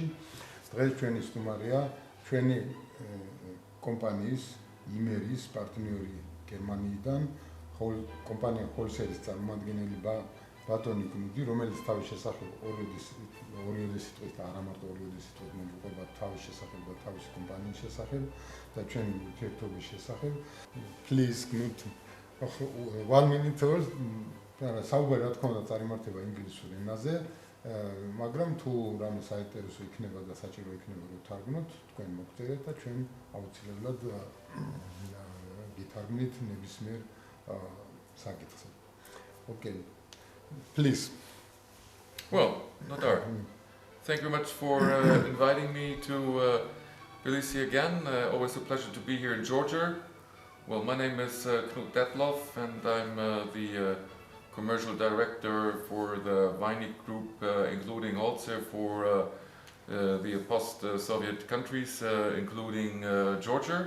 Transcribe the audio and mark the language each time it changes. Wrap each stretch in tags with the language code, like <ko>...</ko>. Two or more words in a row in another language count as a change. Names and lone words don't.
<ka>დღეს ჩვენი სტუმარია ჩვენი კომპანიის იმერის პარტნიორი გერმანიიდან, კომპანია ჰოლსელის წარმომადგენელი ბატონი კნუდი, რომელიც თავის შესახებ ორივე სიტყვით და არა მარტო ორივე სიტყვით მოგიყვება თავის შესახებ და თავისი კომპანიის შესახებ და ჩვენი ურთიერთობის შესახებ.</ka> <en>Please, Knud, 1 minute or</en> <ka>საუბარი რა თქმა უნდა წარიმართება ინგლისურ ენაზე, მაგრამ თუ რამე საინტერესო იქნება და საჭირო იქნება რომ თარგმნოთ, თქვენ მოგწერეთ და ჩვენ აუცილებლად გითარგმნით ნებისმიერ საკითხზე.</ka> <en>Okay. Please. Well, Nadar, thank you very much for inviting me to Tbilisi again. Always a pleasure to be here in Georgia. Well, my name is Knud Dethloff, and I'm the commercial director for the Weinig Group, including also for the post-Soviet countries, including Georgia.</en>